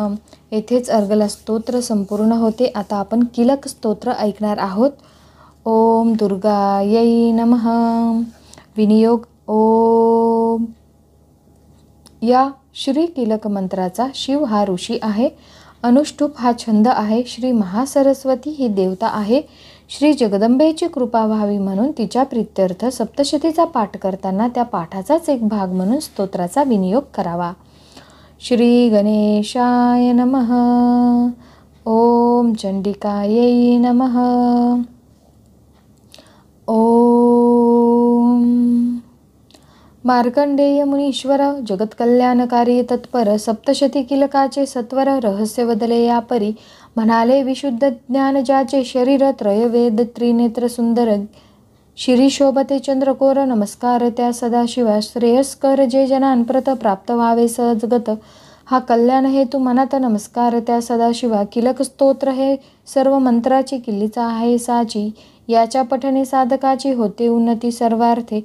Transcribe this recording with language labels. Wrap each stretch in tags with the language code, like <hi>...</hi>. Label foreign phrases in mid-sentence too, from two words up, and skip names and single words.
<mr>येथेच अर्गला स्तोत्र संपूर्ण होते. आता आपण किलक स्तोत्र ऐकणार आहोत.</mr> <sa>ओम दुर्गायै नमः. विनियोग ओम.</sa> <mr>या श्री किलक मंत्राचा शिव हा ऋषी आहे. अनुष्टुप हा छंद आहे. श्री महासरस्वती ही देवता आहे. श्री जगदंबेची कृपा व्हावी म्हणून तिच्या प्रीत्यर्थ सप्तशतीचा पाठ करताना त्या पाठाचाच एक भाग म्हणून स्तोत्राचा विनियोग करावा.</mr> <sa>श्री गणेशाय नमः. ओम चंडिकायै नमः. ओम.</sa> <mr>मार्कंडेय मुनीश्वर जगत्कल्याणकारी तत्पर सप्तशती किलकाचे सत्वर रहस्य वदले या परी म्हणाले विशुद्ध ज्ञान ज्याचे शरीर त्रयवेद त्रिनेत्र सुंदर शिरी शोभते चंद्रकोर नमस्कार त्या सदाशिवा श्रेयस्कर जे जनांप्रत प्राप्त व्हावे सहजगत हा कल्याण हेतू मनात नमस्कार त्या सदाशिवा किलक स्तोत्र हे सर्व मंत्राची किल्लीचा आहे साची याच्या पठणे साधकाची होते उन्नती सर्वार्थे</mr>